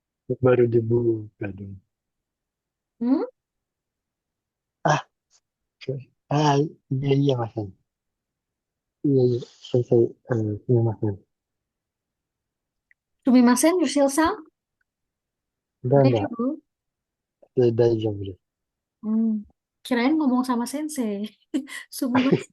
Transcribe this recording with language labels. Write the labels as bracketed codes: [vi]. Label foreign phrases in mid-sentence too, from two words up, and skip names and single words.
[id] Baru dibuka dong. Hmm? Ah, ah, iya iya Mas. Iya iya. Selesai. Iya Mas. [ja] Sumimasen, Yushil-san? [id] Enggak. [ja] Daijoubu? 大丈夫です. [id] Hmm. Kirain ngomong sama sensei. Sumimasen.